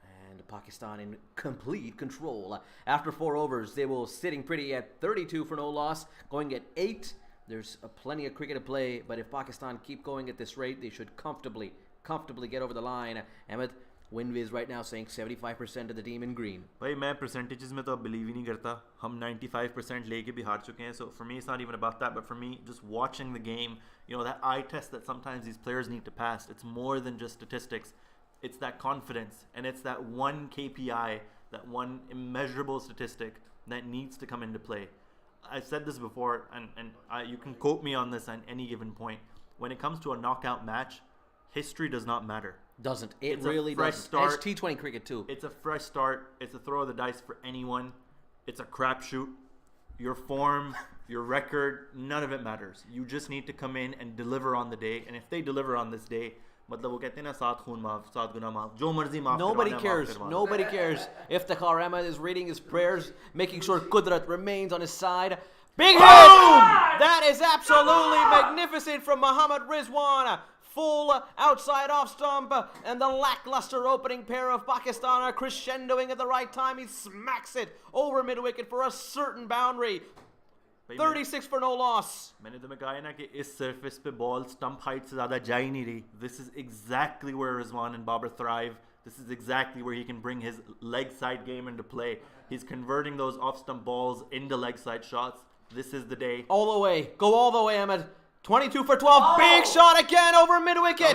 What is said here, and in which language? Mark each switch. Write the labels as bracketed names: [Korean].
[English] And Pakistan in complete control. After 4 overs, they will sitting pretty at 32 for no loss, going at 8. There's plenty of cricket to play, but if Pakistan keep going at this rate, they should comfortably get over the line. Ahmed, WinViz right now saying 75% of the team in green. [Hindi] भाई मैं percentages में तो अब believe ही नहीं करता. हम 95% लेके भी हार चुके हैं. [English] So for me, it's not even about that. But for me, just watching the game, you know, that eye test that sometimes these players need to pass. It's more than just statistics. It's that confidence, and it's that one KPI, that one immeasurable statistic that needs to come into play. I've said this before, and you can quote me on this at any given point. When it comes to a knockout match, history does not matter. Doesn't. It It's really a fresh doesn't. start. It's T20 cricket too. It's a fresh start. It's a throw of the dice for anyone. It's a crapshoot. Your form, your record, none of it matters. You just need to come in and deliver on the day. And if they deliver on this day, [Hindi] मतलब वो कहते हैं ना 7 खून माफ 7 गुना माफ जो मर्जी माफ [English] Nobody [Hindi] करवाना, [English] cares. [Hindi] माफ करवाना. [English] Nobody cares. Iftikhar Ahmed is reading his prayers, making sure Qudrat remains on his side. Big hit! That is absolutely magnificent from Mohammad Rizwan. Full outside off stump, and the lackluster opening pair of Pakistan are crescendoing at the right time. He smacks it over mid-wicket for a certain boundary. [Hindi] भाई [English] 36 for no loss. [Hindi] मैंने तुम्हें कहा है ना कि इस surface पे ball stump height से ज़्यादा जा ही नहीं रही. [English] This is exactly where Rizwan and Babar thrive. This is exactly where he can bring his leg side game into play. He's converting those off stump balls into leg side shots. This is the day. All the way. Go all the way, Ahmed. 22 for 12. Big shot again over mid-wicket.